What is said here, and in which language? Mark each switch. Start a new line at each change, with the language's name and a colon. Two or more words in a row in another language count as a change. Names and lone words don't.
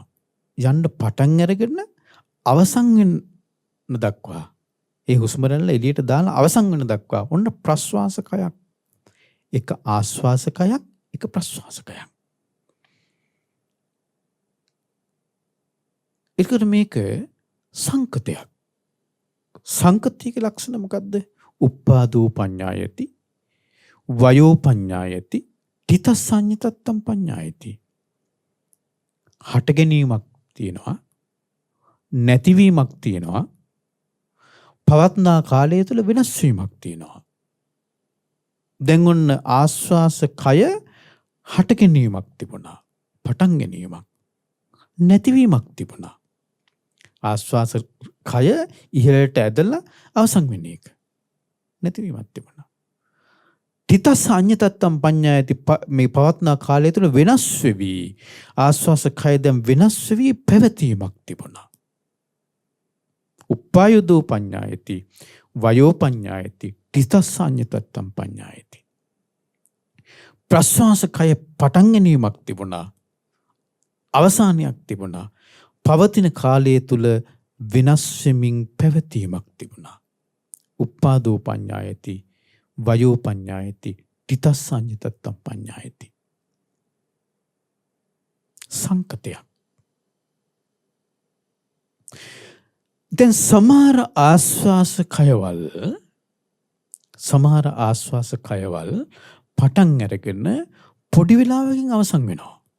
Sinhala: යන්න පටන් අරගෙන අවසන් වෙන දක්වා ඒ හුස්ම රැල්ල එළියට දාලා අවසන් වෙන දක්වා ඔන්න ප්‍රශ්වාස කයක්. එක ආස්වාස කයක්, එක ප්‍රශ්වාස කයක්. ඒකට මේක සංකතයක්. සංකතියක ලක්ෂණ මොකද්ද?
Pali: උප්පාදෝ පඤ්ඤායති, වයෝ පඤ්ඤායති, තිතසඤ්ඤතත්තම් පඤ්ඤායති.
Sinhala: හට ගැනීමක් තියෙනවා, නැතිවීමක් තියෙනවා, පවත්නා කාලය තුළ වෙනස් වීමක් තියෙනවා. දැන් ඔන්න ආස්වාස කය හට ගැනීමක් තිබුණා, පටන් ගැනීමක්, නැතිවීමක් තිබුණා. ආස්වාස කය ඉහළට ඇදලා අවසන් වෙන එක. නැතිවීමක් තිබුණා.
Pali: තිතසඤ්ඤතත්තම් පඤ්ඤායති
Sinhala: මේ පවත්නා කාලය තුළ වෙනස් වෙවි. ආස්වාස කය දැන් වෙනස් වෙවි පැවතීමක් තිබුණා.
Pali: උපායුදෝ පඤ්ඤායති, වයෝ පඤ්ඤායති, තිතසඤ්ඤතත්තම් පඤ්ඤායති.
Sinhala: ප්‍රශ්වාස කය පටන් ගැනීමක් තිබුණා. අවසානයක් තිබුණා. පවතින කාලය තුල වෙනස් වෙමින් පැවතීමක් තිබුණා.
Pali: උප්පාදෝ පඤ්ඤායති, වයෝ පඤ්ඤායති, තිතසඤ්ඤතත්තම් පඤ්ඤායති.
Sinhala: සංකතය. දැන් සමහර ආස්වාස කයවල් පටන් අරගෙන පොඩි වෙලාවකින් අවසන් වෙනවා.